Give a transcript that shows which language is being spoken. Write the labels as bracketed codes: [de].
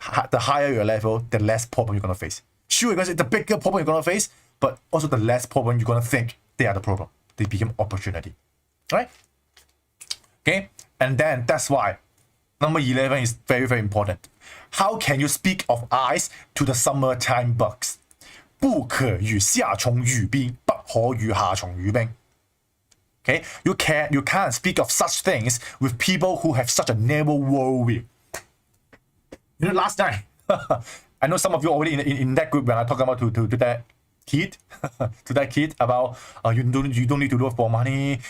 [en] The higher your level, the less problem you're gonna face. Sure, you're gonna say the bigger problem you're gonna face, but also the less problem you're gonna think they are the problem. They become opportunity. Right? Okay? And then that's why number 11 is very, very important. How can you speak of ice to the summertime bugs? [zh] 不可与夏虫语冰，不可与夏虫语冰。 [en] Okay? You can't speak of such things with people who have such a narrow worldview. You know, last night, I know some of you already in that group when I talk about to that kid, to that kid about you don't need to look for money.